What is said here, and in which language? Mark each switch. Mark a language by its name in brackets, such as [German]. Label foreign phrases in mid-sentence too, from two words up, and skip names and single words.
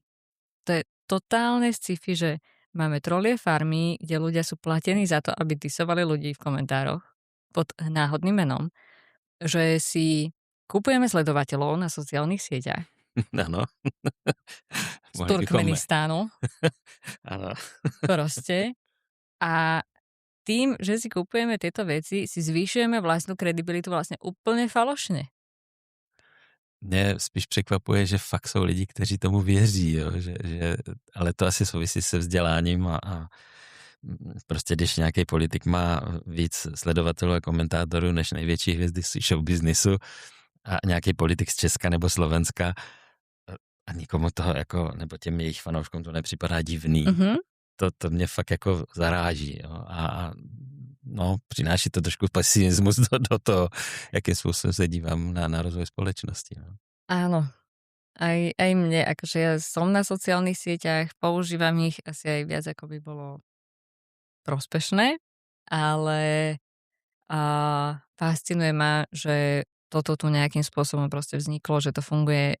[Slovak] To je totálne sci-fi, že máme trolie farmy, kde ľudia sú platení za to, aby disovali ľudí v komentároch pod náhodným menom, že si kupujeme sledovateľov na sociálnych sieťach. Áno. Z Turkmenistánu. Áno. Proste. A tým, že si kupujeme tieto veci, si zvýšujeme vlastnú kredibilitu vlastne úplne falošne. [Czech] Mě spíš překvapuje, že fakt jsou lidi, kteří tomu věří, jo? Ale to asi souvisí se vzděláním a prostě když nějaký politik má víc sledovatelů a komentátorů než největší hvězdy [English] show businessu [Czech] a nějaký politik z Česka nebo Slovenska a nikomu toho jako, nebo těm jejich fanouškům to nepřipadá divný. Mm-hmm. To mě fakt jako zaráží. Jo? A no, přináší to trošku pesimismus do toho, jakým způsobem se dívám na rozvoj společnosti. No. [Slovak] Áno. Aj mne, akože ja som na sociálnych sieťach, používam ich asi aj viac, ako by bolo prospešné, ale fascinuje ma, že toto tu nejakým spôsobom proste vzniklo, že to funguje.